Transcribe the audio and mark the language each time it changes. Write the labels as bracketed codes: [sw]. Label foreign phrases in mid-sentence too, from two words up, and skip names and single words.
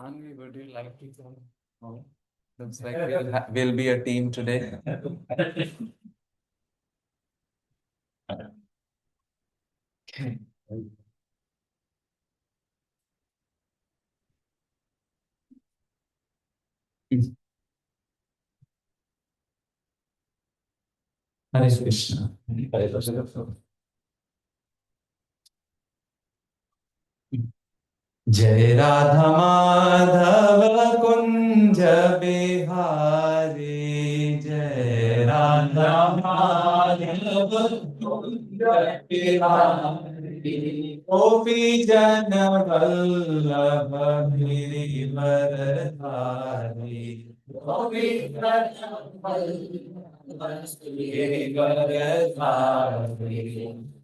[en] Manvi, would you like to come? No. Looks like we'll be a team today. Okay. [sa] Hare Krishna. Hare Krishna. जय राधा माधव कुंज बिहारी, जय राधा माधव कुंज बिहारी, गोपी जन वल्लभ गिरिवर धारी, गोपी जन वल्लभ गिरिवर धारी,